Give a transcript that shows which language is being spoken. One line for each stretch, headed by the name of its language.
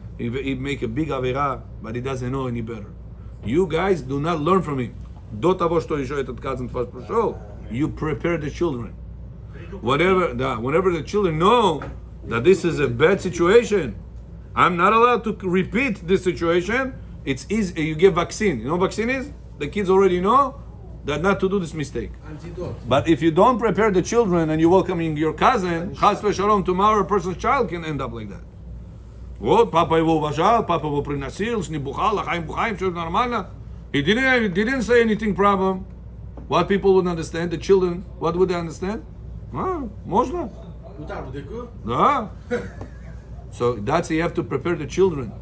English: He make a big avera, but he doesn't know any better. You guys do not learn from him.
Russian: До того, что еще этот cousin пошел,
English: you prepare the children. Whenever the children know that this is a bad situation, I'm not allowed to repeat this situation. It's easy. You give vaccine. You know what vaccine is? The kids already know that not to do this mistake. But if you don't prepare the children and you're welcoming your cousin, chas v'shalom, tomorrow a person's child can end up like that.
Russian: Вот, папа его уважал, папа его приносил, с ним бухал, лахаим бухаим, все нормально.
English: He didn't say anything problem. What people would understand, the children, what would they understand?
Russian: Можно? Да.
English: So that's you have to prepare the children.